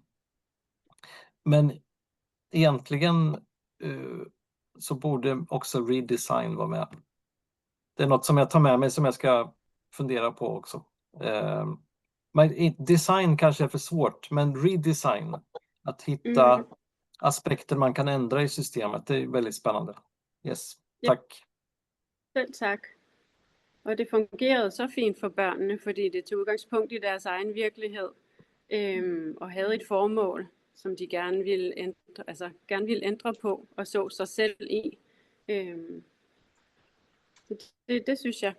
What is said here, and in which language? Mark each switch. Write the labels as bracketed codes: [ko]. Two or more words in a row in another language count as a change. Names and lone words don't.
[sv] Men egentligen så borde också redesign vara med. Det är något som jag tar med mig som jag ska fundera på också. Design kanske är för svårt, men redesign, att hitta aspekter man kan ändra i systemet, det är väldigt spännande. Yes, tack. [da] Selv tak. Og det fungerede så fint for børnene, fordi det tog udgangspunkt i deres egen virkelighed, og havde et formål, som de gerne ville ændre på, og så sig selv i. Det synes jeg.